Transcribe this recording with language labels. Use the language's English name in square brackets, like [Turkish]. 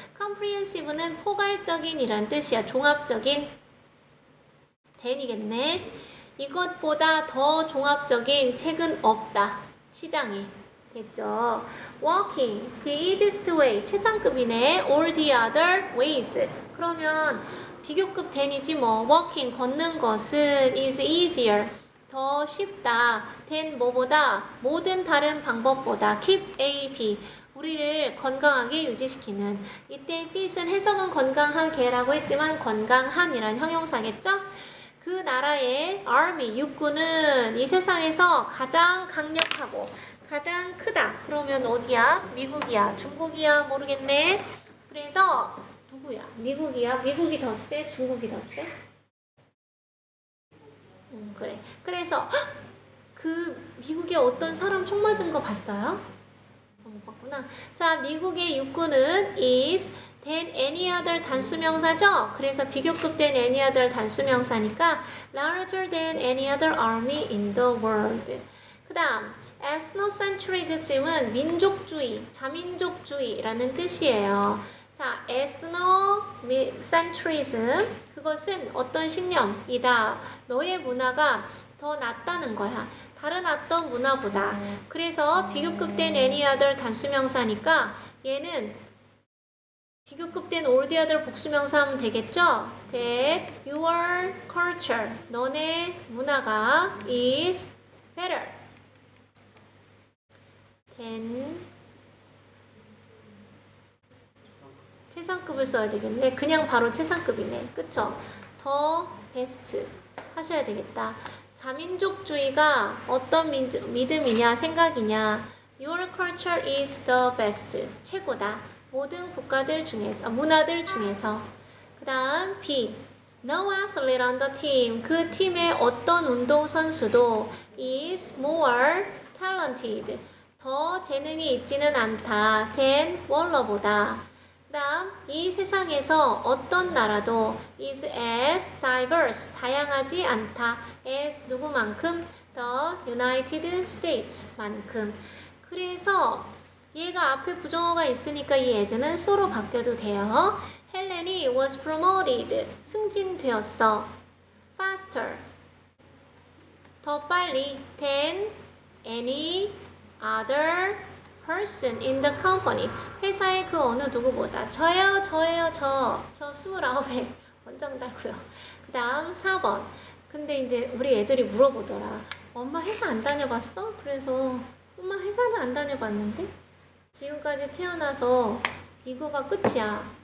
[Korean] comprehensive는 포괄적인 이란 뜻이야. 종합적인 than이겠네. 이것보다 더 종합적인 책은 없다. [English] 시장에. 됐죠? walking, the easiest way. 최상급이네. all the other ways. [Korean] 그러면 비교급 than이지 뭐. [English] walking, 걷는 것은 is easier. [Korean] 더 쉽다. than 뭐보다? 모든 다른 방법보다. keep A, B. 우리를 건강하게 유지시키는. 이때 fit은 해석은 건강하게라고 했지만 건강한이란 형용사겠죠? 그 나라의 army, 육군은 이 세상에서 가장 강력하고 가장 크다. 그러면 어디야? 미국이야? 중국이야? 모르겠네. 그래서 누구야? 미국이야? 미국이 더 세? 중국이 더 세? 그래. 그래서 그 미국에 어떤 사람 총 맞은 거 봤어요? 못 봤구나. 자, 미국의 육군은 is than any other 단수명사죠? [English] 그래서 비교급된 any other 단수명사니까 larger than any other army in the world. [Korean] 그 다음 ethnocentrism은 민족주의, 자민족주의라는 뜻이에요. 자, ethnocentrism 그것은 어떤 신념이다. 너의 문화가 더 낫다는 거야. 다른 어떤 문화보다. 그래서 비교급된 any other 단수명사니까 얘는 비교급된 all the other 복수명사 하면 되겠죠? [English] That your culture, 너네 문화가 is better than 최상급을 써야 되겠네. [Korean] 그냥 바로 최상급이네. 그쵸? 더 베스트 하셔야 되겠다. 자민족주의가 어떤 믿음이냐 생각이냐. [English] Your culture is the best. [Korean] 최고다. 모든 국가들 중에서, 문화들 중에서. [English] 그 다음 B. No athlete on the team. [Korean] 그 팀의 어떤 운동선수도 is more talented. 더 재능이 있지는 않다. than 원러보다. 그 다음 이 세상에서 어떤 나라도 is as diverse, 다양하지 않다. as 누구만큼? the United States 만큼. 그래서 얘가 앞에 부정어가 있으니까 이 as는 so로 바뀌어도 돼요. 헬렌이 was promoted, 승진되었어. faster, [English] 더 빨리 than any other person in the company. [Korean] 회사의 그 어느 누구보다. 저요, 저예요, 저 29회 원장 달고요. 그 다음 4번. 근데 이제 우리 애들이 물어보더라. 엄마 회사 안 다녀봤어? 그래서 엄마 회사는 안 다녀봤는데 지금까지 태어나서 이거가 끝이야.